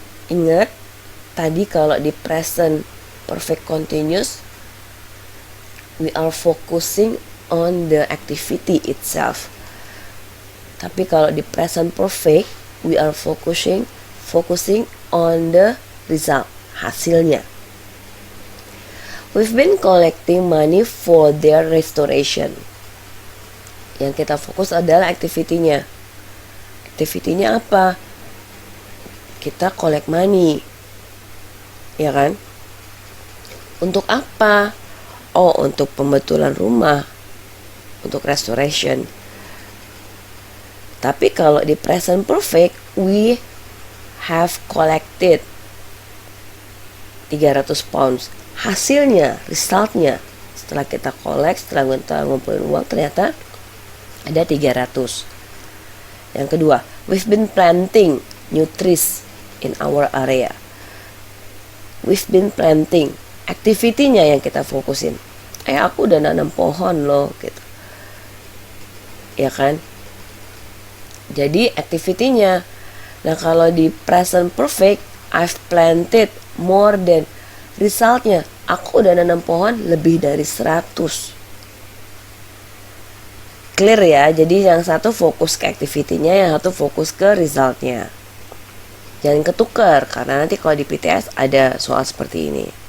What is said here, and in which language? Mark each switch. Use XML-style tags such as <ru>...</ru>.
<id>Ingat, tadi kalau di</id> <en>present perfect continuous, we are focusing on the activity itself.</en> <id>Tapi kalau di</id> <en>present perfect, we are focusing on the result,</en> <id>hasilnya.</id> <en>We've been collecting money for their restoration.</en> <id>Yang kita fokus adalah activity-nya. Activity-nya apa? Kita</id> <en>collect money.</en> <id>Ya kan? Untuk apa? Oh, untuk pembetulan rumah. Untuk restoration. Tapi kalau di</id> <en>present perfect, we have collected 300 pounds.</en> <id>Hasilnya, resultnya, setelah kita collect, setelah kita ngumpulin uang, ternyata ada 300. Yang kedua,</id> <en>we've been planting new trees in our area. We've been planting.</en> <id>Activity-nya yang kita fokusin. Aku udah nanam pohon loh, gitu. Ya kan? Jadi activity-nya. Nah, kalau di</id> <en>present perfect, I've planted more than.</en> <id>Resultnya, aku udah nanam pohon lebih dari 100. Clear ya? Jadi yang satu fokus ke activity-nya, yang satu fokus ke resultnya. Jangan ketukar, karena nanti kalau di PTS ada soal seperti ini.</id>